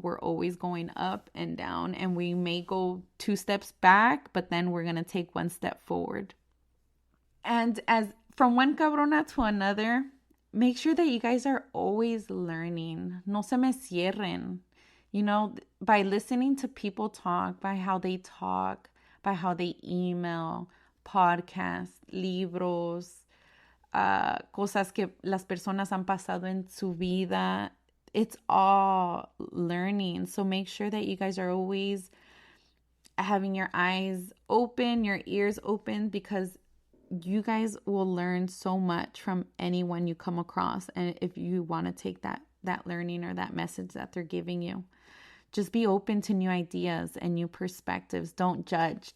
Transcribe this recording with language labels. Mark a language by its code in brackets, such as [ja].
[en] We're always going up and down, and we may go 2 steps back, but then we're going to take 1 step forward. And as from one cabrona to another, make sure that you guys are always learning. [es] No se me cierren. [en] By listening to people talk, by how they talk, by how they email, [es] podcasts, libros, cosas que las personas han pasado en su vida. [en] It's all learning. So make sure that you guys are always having your eyes open, your ears open, because you guys will learn so much from anyone you come across. And if you want to take that learning or that message that they're giving you, just be open to new ideas and new perspectives. Don't judge.